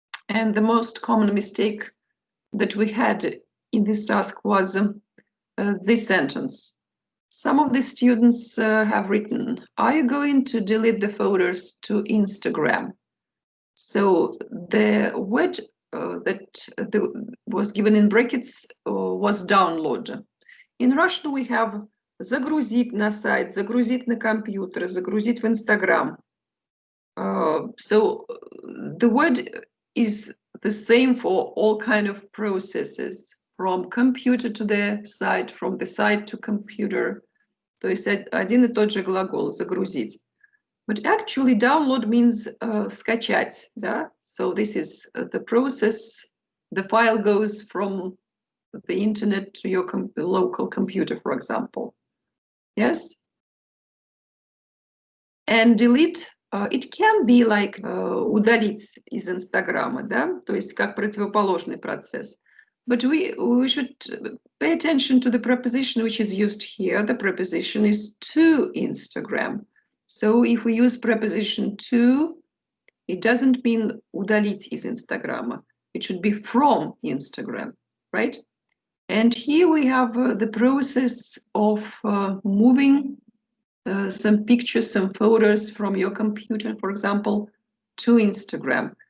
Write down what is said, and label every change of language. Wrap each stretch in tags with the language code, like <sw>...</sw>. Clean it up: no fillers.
<en>And the most common mistake that we had in this task was this sentence. Some of the students have written, "Are you going to delete the photos to Instagram?" So the word that was given in brackets was download. In Russian we have</en> <ru>загрузить на сайт, загрузить на компьютер, загрузить в Instagram.</ru> <en>So the word is the same for all kind of processes, from computer to the site, from the site to computer.</en> <ru>То есть один и тот же глагол загрузить.</ru> <en>But actually download means</en> <ru>скачать, да?</ru> <en>So this is the process. The file goes from the internet to your local computer, for example. Yes? And delete, it can be like</en> <ru>удалить из Инстаграма, да? То есть как противоположный процесс.</ru> <en>But we should pay attention to the preposition which is used here. The preposition is to Instagram. So if we use preposition to, it doesn't mean</en> <ru>удалить из Инстаграма.</ru> <en>It should be from Instagram, right? And here we have the process of moving some pictures, some photos from your computer, for example, to Instagram.</en>